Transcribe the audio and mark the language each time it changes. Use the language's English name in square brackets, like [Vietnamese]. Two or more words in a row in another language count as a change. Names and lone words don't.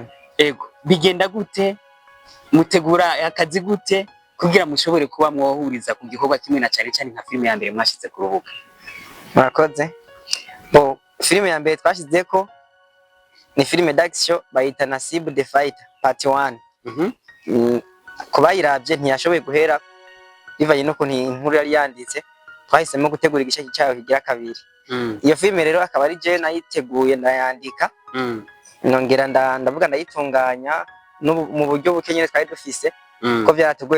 [Rundi] Ego, bigenda gute? Mutegura akazi gute kugira mushobore kuba mwohuriza ku gikorwa kimwe na cyane cyane nka filime ya mbere mwashize ku rubuga? Murakoze. Filime ya mbere twashize ko ni filime d'action bayita Nasibu the Fighter part 1. Kubayiravye ntiyashoboye guhera bivanye no kuntu inkuru yari yanditse, twahisemo gutegura igice cyayo kigira kabiri. Iyo filime rero akaba ari je nayiteguye ndayandika, nongera ndavuga ndayitunganya mu buryo bukenyere twari dufise ko byarateguye.